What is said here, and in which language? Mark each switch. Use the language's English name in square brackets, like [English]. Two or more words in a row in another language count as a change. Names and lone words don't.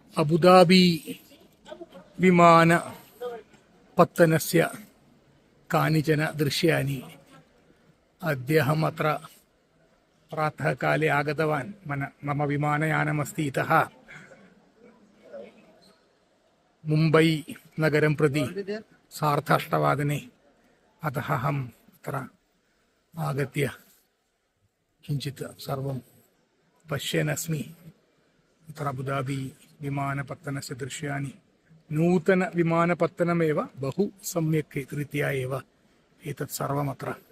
[Sanskrit] അബുദാബി വിമാനപത്തനസ്യ കാനിചന ദൃശ്യാനി അദ്യഹം അത്ര പ്രാതःകാലേ ആഗതവാൻ മമ വിമാനയാനമസ്തി ഇതः മുംബൈ നഗരം പ്രതി സാർദ്ധ 8:00 अतः अहम् अत्र आगत्य किञ्चित् सर्वं पश्यन् अस्मि. अत्र अबुदाबि विमानपत्तनस्य दृश्यानि नूतनविमानपत्तनमेव बहु सम्यक् रीत्या एव एतत् सर्वमत्र.